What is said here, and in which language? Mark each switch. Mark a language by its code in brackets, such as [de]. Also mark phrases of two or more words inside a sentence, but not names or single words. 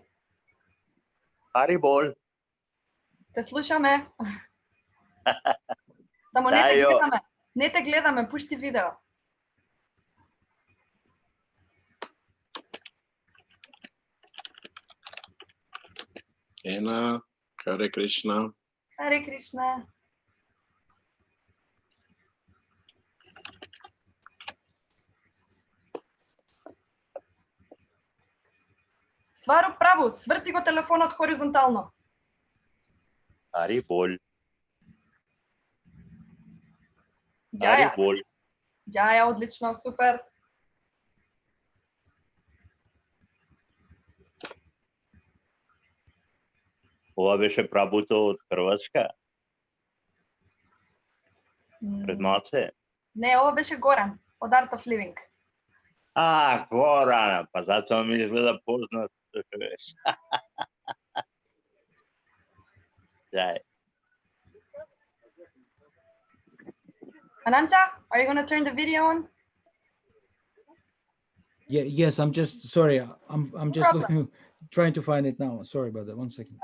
[bn] Hari bol. [mk] Те слушаме. Само не те Дајо. гледаме. Не те гледаме, пушти видео. Ena, [sa] Hare Krishna. Харе Кришна. [mk] Сваро право, сврти го телефонот хоризонтално. [bn] Hari bol. [mk] Ѓаја, [bn] Hari bol. [mk] ѓаја, одлично, супер. Ова беше прабуто од Хрватска пред малце. Не, ова беше Горан, од Art of Living. Горана, па затоа ми изгледа познат. Дај. [en] Ananta, are you going to turn the video on? Yeah. Yes. I'm just sorry. I'm just problem. trying to find it now. Sorry about that. 1 second.